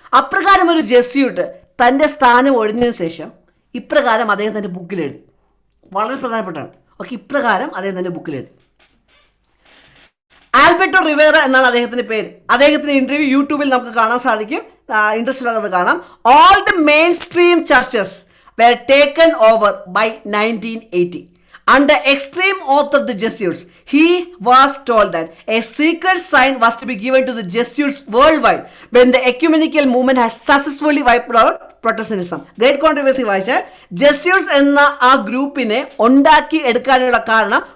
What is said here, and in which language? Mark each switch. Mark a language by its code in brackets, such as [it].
[ml] അപ്രകാരം ഒരു ജെസ്യൂട്ട് തൻ്റെ സ്ഥാനം ഒഴിഞ്ഞതിന് ശേഷം ഇപ്രകാരം അദ്ദേഹം തൻ്റെ ബുക്കിലെഴുതി. വളരെ പ്രധാനപ്പെട്ടാണ്. ഓക്കെ, ഇപ്രകാരം അദ്ദേഹം തൻ്റെ ബുക്കിലെഴുതി. ആൽബർട്ടോ റിവേറ എന്നാണ് അദ്ദേഹത്തിന്റെ പേര്. അദ്ദേഹത്തിന്റെ ഇന്റർവ്യൂ യൂട്യൂബിൽ നമുക്ക് കാണാൻ സാധിക്കും. ഇൻട്രസ്റ്റ് ഉള്ളത് കാണാം. [en] All the mainstream churches were taken over by 1980 under extreme oath of the Jesuits. He was told that a secret sign was to be given to the Jesuits worldwide when the ecumenical movement had successfully wiped out Protestantism. [ml] Great controversy വായിച്ചാൽ Jesuits എന്ന ആ ഗ്രൂപ്പിനെ ഉണ്ടാക്കി എടുക്കാനുള്ള കാരണം